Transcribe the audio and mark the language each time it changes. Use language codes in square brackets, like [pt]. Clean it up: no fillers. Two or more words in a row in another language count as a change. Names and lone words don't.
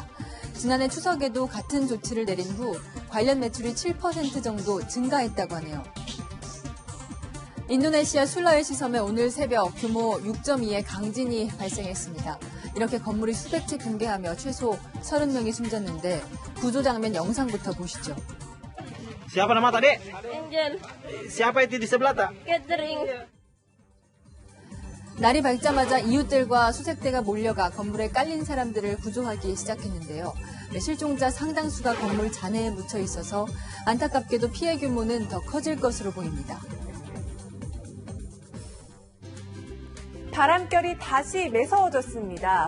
[ko] 지난해 추석에도 같은 조치를 내린 후 관련 매출이 7% 정도 증가했다고 하네요. 인도네시아 술라웨시 섬에 오늘 새벽 규모 6.2의 강진이 발생했습니다. 이렇게 건물이 수백 채 붕괴하며 최소 30명이 숨졌는데 구조 장면 영상부터 보시죠. [id] Siapa nama tadi? Angel. Siapa itu di sebelah tak? Catering. [ko] 날이 밝자마자 이웃들과 수색대가 몰려가 건물에 깔린 사람들을 구조하기 시작했는데요. 실종자 상당수가 건물 잔해에 묻혀 있어서 안타깝게도 피해 규모는 더 커질 것으로 보입니다. 바람결이 다시 매서워졌습니다.